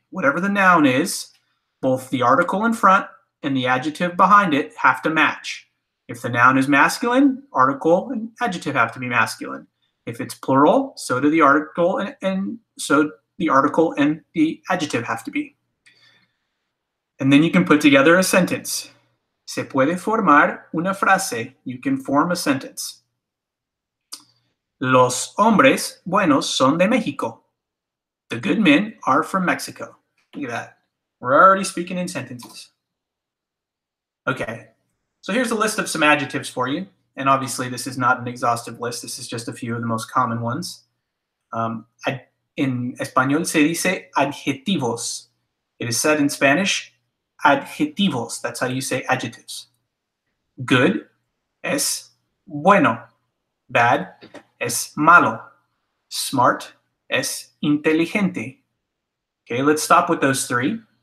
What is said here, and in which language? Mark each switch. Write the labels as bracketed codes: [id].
[en] Whatever the noun is, both the article in front and the adjective behind it have to match. If the noun is masculine, article and adjective have to be masculine. If it's plural, so do the article and so the article and the adjective have to be. And then you can put together a sentence. [es] Se puede formar una frase. [en] You can form a sentence. [es] Los hombres buenos son de México. [en] The good men are from Mexico. Look at that. We're already speaking in sentences. Okay, so here's a list of some adjectives for you. And obviously this is not an exhaustive list. This is just a few of the most common ones. [es] En español se dice adjetivos. [en] It is said in Spanish, adjetivos. That's how you say adjectives. [es] Good es bueno. Bad es malo. [en] Smart [es] es inteligente. [en] Okay, let's stop with those three.